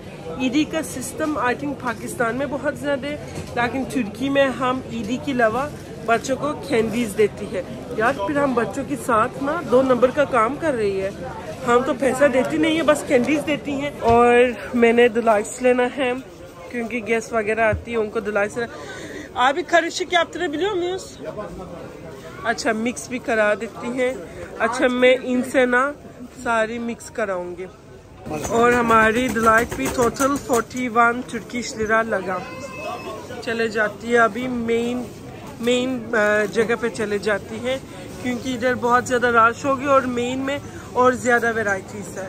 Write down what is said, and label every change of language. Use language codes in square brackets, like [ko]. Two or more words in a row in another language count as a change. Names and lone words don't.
[ur] عیدی کا سسٹم [en] I think [ur] پاکستان میں بہت زیادہ ہے، لیکن ترکی میں ہم عیدی کے علاوہ بچوں کو کینڈیز دیتی ہے. یار، پھر ہم بچوں کے ساتھ نا 2 نمبر کا کام کر رہی ہے. ہم تو پیسہ دیتی نہیں ہے، بس کینڈیز دیتی ہیں۔ اور میں نے دلائس لینا ہے، کیونکہ گیسٹ وغیرہ آتی ہے، ان کو دلائس. [tr] Abi karışık yaptırabiliyor muyuz? [ur] اچھا، مکس بھی کرا دیتی ہیں. اچھا، میں ان سے نا ساری مکس کراؤں گی. اور ہماری ڈیلائٹ بھی ٹوٹل 41 ترکش لیرا لگا. چلے جاتی ہے ابھی مین جگہ پے چلے جاتی ہے، کیونکہ ادھر بہت زیادہ رش ہوگی اور مین میں اور زیادہ ورائٹیز ہے.